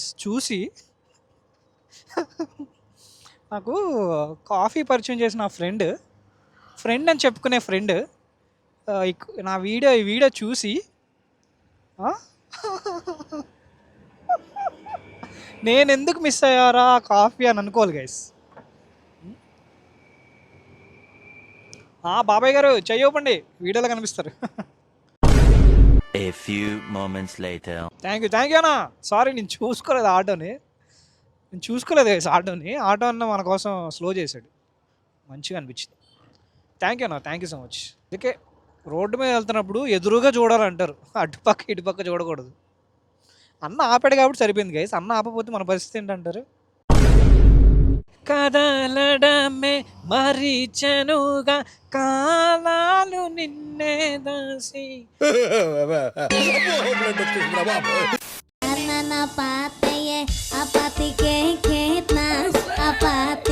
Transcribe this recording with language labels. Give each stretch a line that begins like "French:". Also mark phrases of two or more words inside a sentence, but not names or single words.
Telugu: చూసి నాకు కాఫీ పరిచయం చేసిన ఆ ఫ్రెండ్ అని చెప్పుకునే ఫ్రెండ్ ఈ వీడియో చూసి నేను ఎందుకు మిస్ అయ్యారా కాఫీ అని అనుకోవాలి గైస్. బాబాయ్ గారు చెయ్యొప్పండి, వీడియోలో కనిపిస్తారు.
English: A few moments later. thank you
Telugu: అన్న. సారీ నేను చూసుకోలేదు ఆటోని. ఆటో అన్న మన కోసం స్లో చేశాడు, మంచిగా అనిపించింది.
English: Thank you so much.
Telugu: అందుకే రోడ్డు మీద వెళ్తున్నప్పుడు ఎదురుగా చూడాలంటారు, అటుపక్క ఇటుపక్క చూడకూడదు. అన్న ఆపాడు కాబట్టి సరిపోయింది గైస్. అన్న ఆపకపోతే మన పరిస్థితి ఏంటంటారు? కదలడమే మరిచనుగా కాలాలు నిన్నే దాసి Karena napate ye apati ke ketna apati